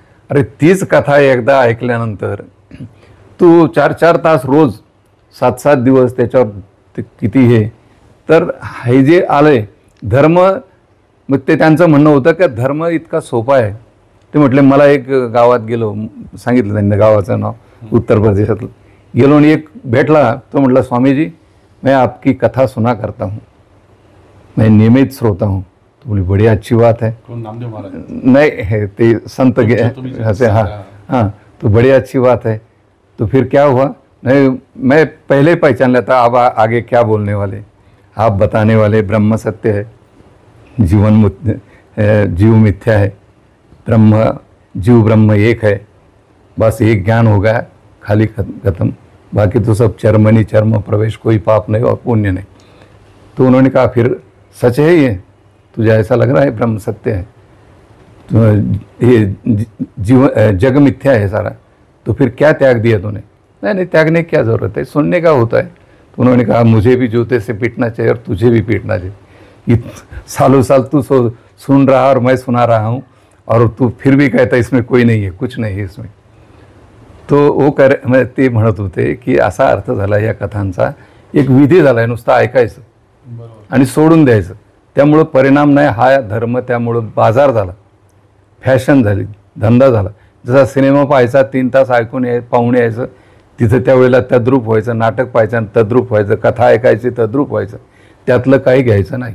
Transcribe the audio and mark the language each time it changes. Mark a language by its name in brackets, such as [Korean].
[Marathi] अरे तीच कथा एकदा ऐकल्यानंतर तू 4-4 तास रोज 7-7 दिवस त्याच्यावर किती हे, तर हे जे आलंय धर्म, मग ते त्यांचं म्हणणं होतं की धर्म इतका सोपा आहे. ते म्हटले मला एक गावात गेलो, सांगितलं त्यांनी गावाचं नाव उत्तर प्रदेशातलं, गेलो आणि एक भेटला, तो म्हटला [Hindi] स्वामीजी मैं आपकी कथा सुना करता हूँ, मैं नियमित श्रोता हूँ. तो बोली बड़ी अच्छी बात है. नामदेव महाराज नहीं है, ते संत हंसे. हाँ, तो बड़ी अच्छी बात है. तो फिर क्या हुआ, नहीं मैं पहले पहचान लेता, अब आगे क्या बोलने वाले, आप बताने वाले ब्रह्म सत्य है, जीव मिथ्या है, जीव ब्रह्म एक है, बस एक ज्ञान हो गया, खाली खत्म, बाकी तो सब चर्मनी चर्म प्रवेश, कोई पाप नहीं और पुण्य नहीं. तो उन्होंने कहा फिर सच है ये, तुझे ऐसा लग रहा है ब्रह्म सत्य है, तो ये जग मिथ्या है सारा, तो फिर क्या त्याग दिया तूने. नहीं, त्यागने की क्या ज़रूरत है, सुनने का होता है. तो उन्होंने कहा मुझे भी जूते से पीटना चाहिए और तुझे भी पीटना चाहिए. सालों साल तू सुन रहा और मैं सुना रहा हूँ, और तू फिर भी कहता इसमें कोई नहीं है, कुछ नहीं है इसमें. [Marathi] तो ओ कर म्हणजे ते म्हणत होते की असा अर्थ झाला या कथांचा, एक विधी झाला आहे, नुसतं ऐकायचं आणि सोडून द्यायचं, त्यामुळं परिणाम नाही हा धर्म, त्यामुळं बाजार झाला, फॅशन झाली, धंदा झाला. जसा सिनेमा पाहायचा 3 तास ऐकून पाहून यायचं, तिथं त्यावेळेला तद्रूप व्हायचं, नाटक पाहायचं तद्रूप व्हायचं, कथा ऐकायची तद्रूप व्हायचं, त्यातलं काही घ्यायचं नाही.